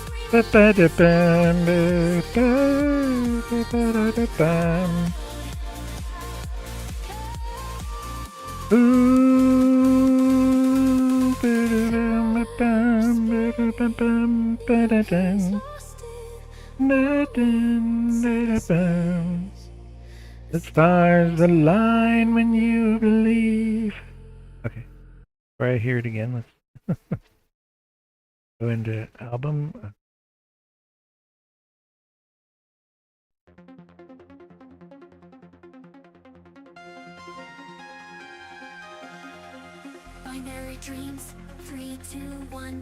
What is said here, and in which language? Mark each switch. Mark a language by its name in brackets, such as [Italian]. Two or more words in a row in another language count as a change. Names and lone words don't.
[English] Ba-ba-da-bam, ba-ba-da-ba-da-bam. Ooh, ba-da-bam, ba-bam, ba-da-bam, ba-da-bam. The stars align when you believe. Okay, before I hear it again, let's go into album. Binary dreams, 3, 2, 1.